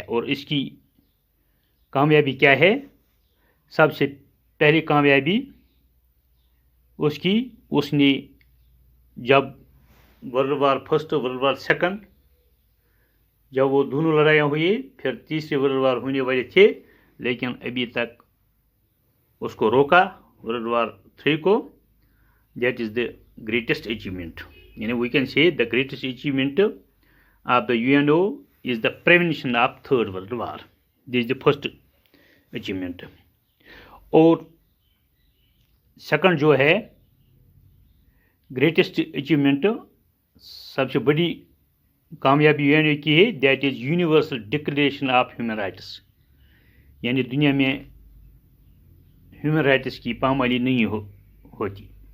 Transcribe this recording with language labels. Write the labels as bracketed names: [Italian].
[Urdu] اور اس کی کامیابی کیا ہے؟ سب سے پہلی کامیابی اس نے جب world war first world war second جب وہ دونوں لڑائیاں ہوئی، پھر تیسری ورلڈ وار ہونے والے تھے، لیکن ابھی تک اس کو روکا ورلڈ وار 3 کو. [English] That is the greatest achievement. [Urdu] یعنی [English] We can say the greatest achievement of the UNO is the prevention of third world war. This is the first achievement. [Urdu] اور سیکنڈ جو ہے گریٹسٹ اچیومنٹ، سب سے بڑی کامیابی UNO کی ہے، [English] That is universal declaration of human rights. [Urdu] یعنی دنیا میں ہیومن رائٹس کی پامالی نہیں ہوتی.